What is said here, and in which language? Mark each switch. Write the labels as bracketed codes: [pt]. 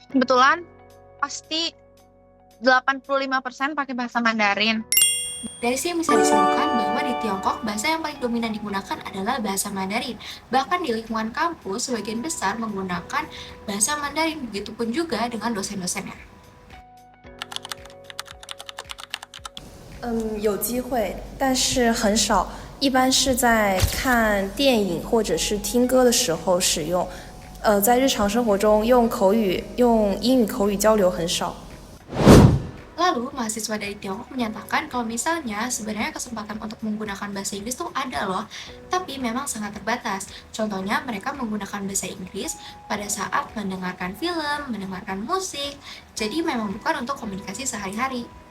[id] Kebetulan pasti 85% pakai bahasa Mandarin. Dari sini bisa disimpulkan bahwa di Tiongkok, bahasa yang paling dominan digunakan adalah bahasa Mandarin. Bahkan di lingkungan kampus, sebagian besar menggunakan bahasa Mandarin, begitupun juga dengan dosen-dosennya. [zh] 有机会，但是很少，一般是在看电影或者是听歌的时候使用。在日常生活中用英语口语交流很少。 [id] Lalu, mahasiswa dari Tiongkok menyatakan kalau misalnya sebenarnya kesempatan untuk menggunakan bahasa Inggris tuh ada loh, tapi memang sangat terbatas. Contohnya, mereka menggunakan bahasa Inggris pada saat mendengarkan film, mendengarkan musik, jadi memang bukan untuk komunikasi sehari-hari.